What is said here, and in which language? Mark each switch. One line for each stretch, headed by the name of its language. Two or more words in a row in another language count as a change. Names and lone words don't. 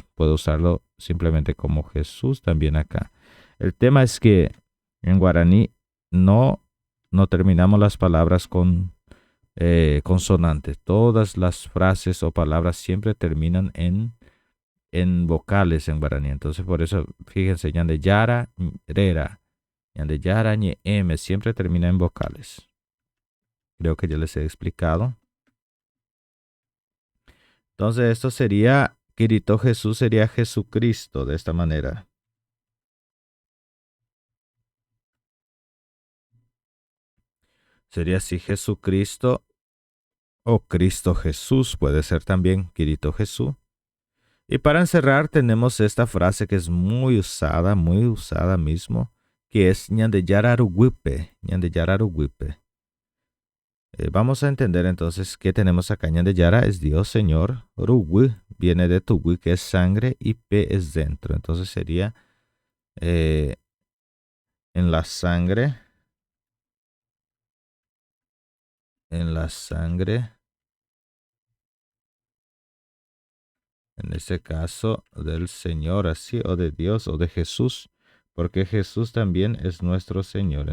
Spanish: Puedo usarlo simplemente como Jesús también acá. El tema es que en guaraní no terminamos las palabras con consonantes. Todas las frases o palabras siempre terminan en vocales en guaraní. Entonces, por eso, fíjense,
Guarani: ñande yara, rera, ñande yara, ñe,
Spanish: m, siempre termina en vocales. Creo que ya les he explicado. Entonces, esto sería, Kirito Jesús sería Jesucristo, de esta manera. Sería así Jesucristo o Cristo Jesús, puede ser también Kirito Jesús. Y para encerrar tenemos esta frase que es muy usada mismo, que es
Guarani: ñande yararuguipe, ñande yararuguipe.
Spanish: Vamos a entender entonces qué tenemos acá.
Guarani: Ñande yara
Spanish: es Dios, Señor. Rugui viene de tugui, que es sangre, y pe es dentro. Entonces sería eh, en la sangre, en la sangre, en este caso del Señor, así, o de Dios, o de Jesús, porque Jesús también es nuestro Señor.